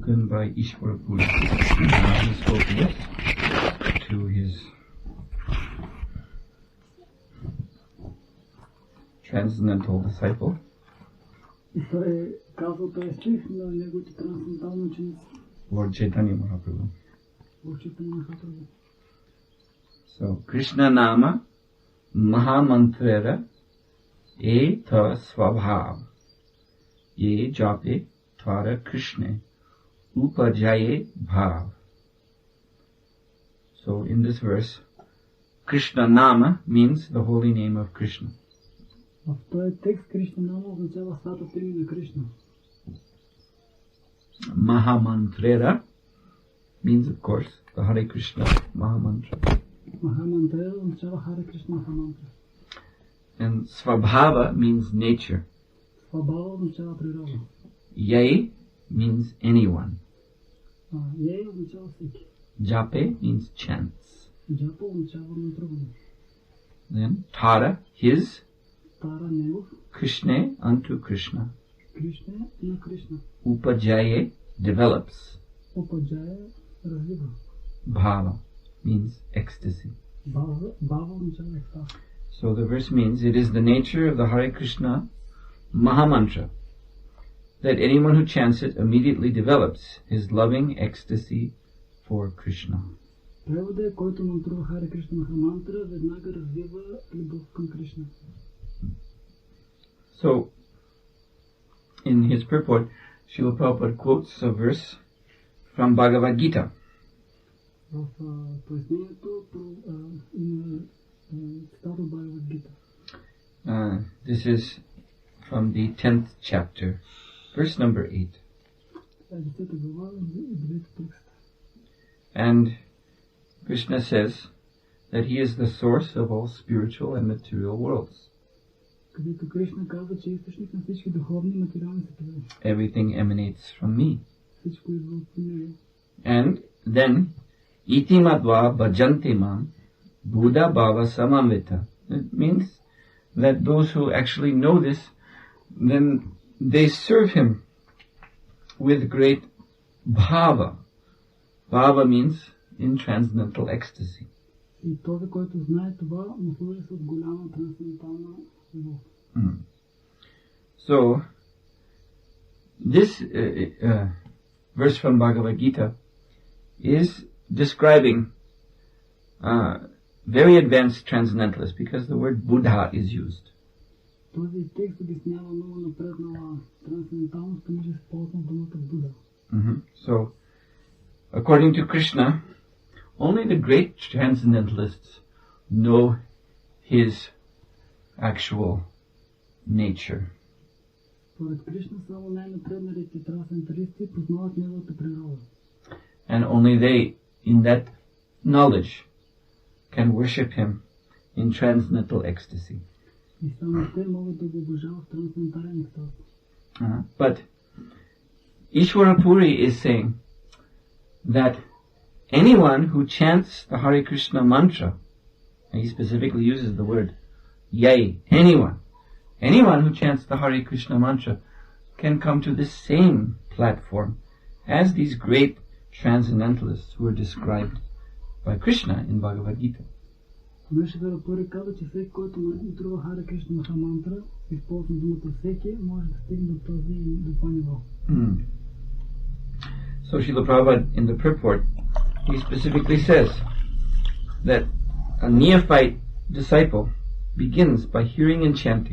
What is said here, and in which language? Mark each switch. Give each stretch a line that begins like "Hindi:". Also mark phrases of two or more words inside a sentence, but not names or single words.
English: spoken by Ishvara Puri. He spoke this to his transcendental disciple.
Bulgarian: И той казал този стих на неговите трансцендентални ученици.
English: Lord Chaitanya Mahaprabhu. Lord Chaitanya Mahaprabhu. So,
Bangla: কৃষ্ণ নাম মহামন্ত্রের এত স্বভাব যে জপে তার কৃষ্ণে উপজয় ভাব.
English: So, in this verse,
Bangla: Krishna Nama
English: means the holy name of Krishna.
Bulgarian: В този текст
Bangla: কৃষ্ণ নাম
Bulgarian: означава святото име на Кришна.
English: Mahamantrera means, of course, the Hare Krishna Mahamantra.
Bulgarian: Mahamantrera означава Hare Krishna Mahamantра.
English: And Svabhava means nature.
Bulgarian: Свабхава означава природа.
English: Yay means anyone.
Bulgarian: Yay означава всеки.
English: Jape means chants.
Bulgarian: Джапа означава натръгване.
English: Then Tara, his.
Bulgarian: Тара негов.
English: Krishna unto Krishna.
Bulgarian: Кришна на Кришна.
English: Upajaye develops.
Bulgarian: Упаджая развива.
English: Bhava means ecstasy.
Bulgarian: Бхава означава екстаз.
English: So the verse means it is the nature of the Hare Krishna Mahamantra that anyone who chants it immediately develops his loving ecstasy for Krishna.
Bulgarian: Превода е, който мантрува Харе Кришна Махамантра, веднага развива любов към Кришна.
English: So, in his purport, Srila Prabhupada quotes a verse from Bhagavad Gita.
Bulgarian: В пояснението има цитата от Бхагавад Гита.
English: This is from the 10th chapter, verse number 8. And Krishna says that he is the source of all spiritual and material worlds.
Bulgarian: Където Кришна казва, че е източник на всички духовни и материални светове.
English: Everything emanates from me.
Bulgarian: Всичко идва от него.
English: And then,
Sanskrit: इति मत्वा भजन्ते मां बुधा भाव समन्विताः.
English: It means that those who actually know this, then they serve him with great bhava. Bhava means in transcendental ecstasy.
Bulgarian: И този, който знае това, му служи с голяма трансцендентална любов.
English: So, this verse from Bhagavad Gita is describing very advanced transcendentalists because the word Buddha is used.
Bulgarian: Този текст обяснява много напреднала трансценденталност, понеже се ползва думата Буда.
English: So, according to Krishna, only the great transcendentalists know his actual nature.
Bulgarian: Според Кришна само най-напредналите трансценденталисти познават неговата природа.
English: And only they, in that knowledge, can worship him in transcendental ecstasy.
Bulgarian: И само те могат да го обожават в трансцендентален екстаз.
English: But Ishvara Puri is saying that anyone who chants the Hare Krishna mantra, and he specifically uses the word yay, anyone who chants the Hare Krishna mantra can come to the same platform as these great transcendentalists who are described by Krishna in Bhagavad Gita.
Bulgarian: Ishvara Puri каза, че всеки, който мантрува Харе Кришна Махамантра, използвам думата всеки, може да стигне до това ниво.
English: So Srila Prabhupada in the purport, he specifically says that a neophyte disciple begins by hearing and chanting.